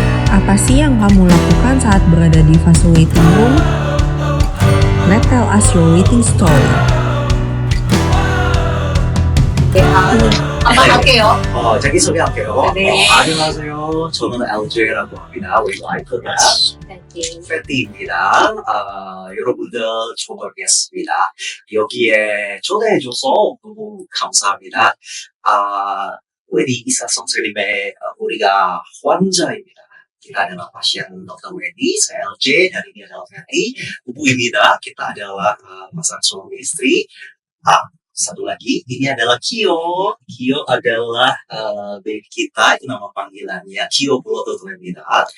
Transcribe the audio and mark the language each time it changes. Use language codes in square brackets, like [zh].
[id] Apa sih yang kamu lakukan saat berada di fase waiting room? [en] Let's tell us your waiting story. [ko] 할게요. 자기소개할게요. 네. 안녕하세요. 저는 LJ라고 합니다. 우리 와이프가 패티입니다. 여러분들 처음 뵙겠습니다. 여기에 초대해줘서 너무 감사합니다. 우리 이사 선생님의 우리가 환자입니다. [id] Kita adalah pasien Dr. Wendy, saya LJ dari dia adalah Ferry, ibu입니다. Kita adalah pasangan suami istri. Satu lagi, ini adalah Kyo. Kyo adalah baby kita, itu nama panggilannya Kyo Pulototo입니다.